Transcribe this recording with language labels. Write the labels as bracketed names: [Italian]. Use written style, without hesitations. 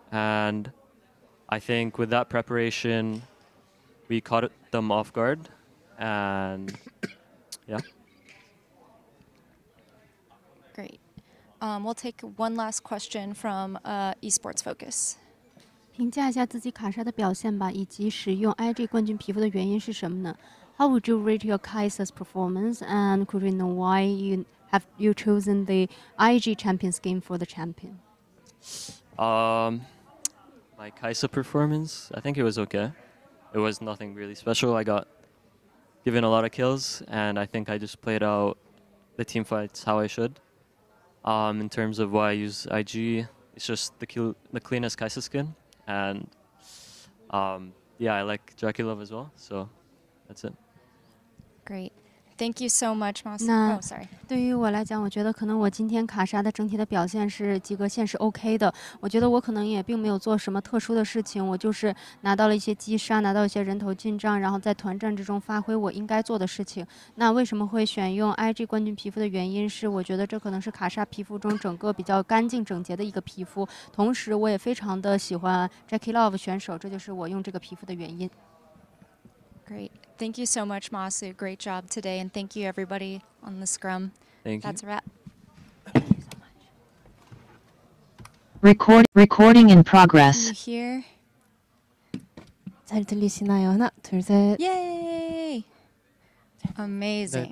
[English] And I think with that preparation, we caught them off guard, and yeah. Great. We'll take one last question from Esports Focus. [Chinese] 评价一下自己卡莎的表现吧，以及使用 IG 冠军皮肤的原因是什么呢？ [English] How would you rate your Kai'Sa's performance, and could we know why you chosen the IG champion skin for the champion? My Kaisa performance, I think it was okay. It was nothing really special. I got given a lot of kills, and I think I just played out the team fights how I should. In terms of why I use IG, it's just the cleanest Kaisa skin, and yeah, I like Dracula as well, so that's it. Great. Thank you so much, Massu. [Chinese] 那 [English] Oh, sorry. [Chinese] 对于我来讲，我觉得可能我今天卡莎的整体的表现是及格线是 OK 的。我觉得我可能也并没有做什么特殊的事情，我就是拿到了一些击杀，拿到一些人头进账，然后在团战之中发挥我应该做的事情。那为什么会选用 IG 冠军皮肤的原因是，我觉得这可能是卡莎皮肤中整个比较干净整洁的一个皮肤，同时我也非常的喜欢 Jackie Love 选手，这就是我用这个皮肤的原因。 [English] Great. Thank you so much, Massu. Great job today, and thank you everybody on the scrum. Thank you. That's a wrap. Recording in progress. you hear? [Korean] 잘 들리시나요? 하나, 둘, 셋. [English] Yay! Amazing.